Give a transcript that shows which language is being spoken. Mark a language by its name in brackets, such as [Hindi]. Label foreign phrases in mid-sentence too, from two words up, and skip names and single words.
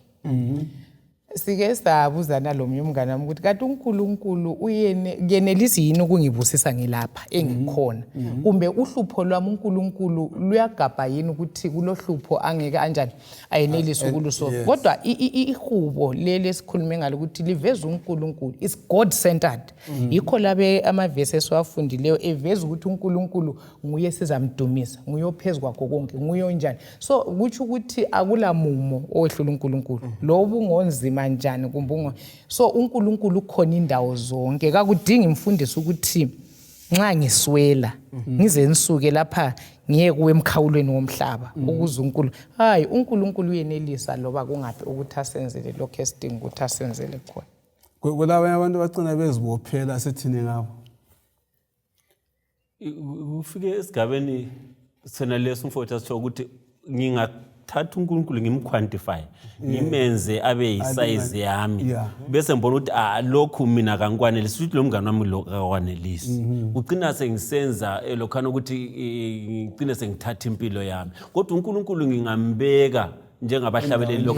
[North Ndebele] Sike sabuzana lo myumngane wami ukuthi kanti uNkulunkulu uyenelisi yini ukungibusisa ngilapha engikhona kumbe uhlupho lwami uNkulunkulu luyagabha yini ukuthi kulohlupho angeke anjani ayenelisi ukulusolve kodwa ihubo leli esikhulume ngalo ukuthi liveza uNkulunkulu [English] is God centered [North Ndebele] yikho labe amavesi esiwafundileyo eveza ukuthi uNkulunkulu nguye sizamdumisa nguye ophezulu kwakho konke nguye onjani so kuthi ukuthi akula mumo owehlula uNkulunkulu lobu ngonzima njani kumbungo so uNkulunkulu khona indawo zonke kakudingi imfundisi ukuthi nxa ngiswela ngize nisuke lapha ngiye kuwe emkhawulweni womhlaba ukuze uNkulunkulu hayi uNkulunkulu uyenelisa loba kungaphi ukuthi asenzele lokho esidinga ukuthi asenzele khona. Kulabanye abantu bacina bezibophela sethini ngabo. Ufike esigabeni sena leso mfowethu asho ukuthi ngingathatha uNkulunkulu ngimquantify ngimenze abe yisize yami bese ngibona ukuthi lokhu mina kangikwanelisi ukuthi lo mngane wami lokho akwanelisi ugcina sengisenza lokhana ukuthi ngicine sengithatha impilo yami kodwa uNkulunkulu ngingambeka njengabahlabeleli lokho